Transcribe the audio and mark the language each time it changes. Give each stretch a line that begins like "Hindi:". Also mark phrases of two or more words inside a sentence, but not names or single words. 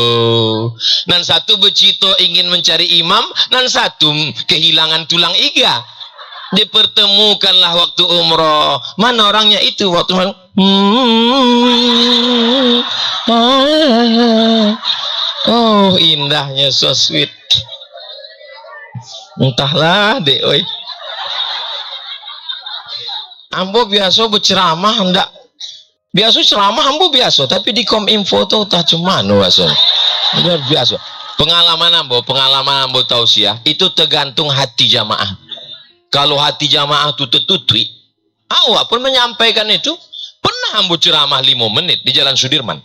Indonesian: Dan satu bercita ingin mencari imam, dan satu kehilangan tulang iga. Dipertemukanlah waktu umroh. Mana orangnya itu waktu oh indahnya,
English: so sweet.
Minangkabau: Entahlah dek oi.
Indonesian: Ambo biasa berceramah hendak. Biasa ceramah ambo biasa, tapi di Kominfo tuh tak cuma biasa. Luar biasa. Pengalaman ambo tausiah itu tergantung hati jamaah. Kalau hati jamaah itu tertutup, awak pun menyampaikan itu. Pernah ambo ceramah 5 menit di Jalan Sudirman.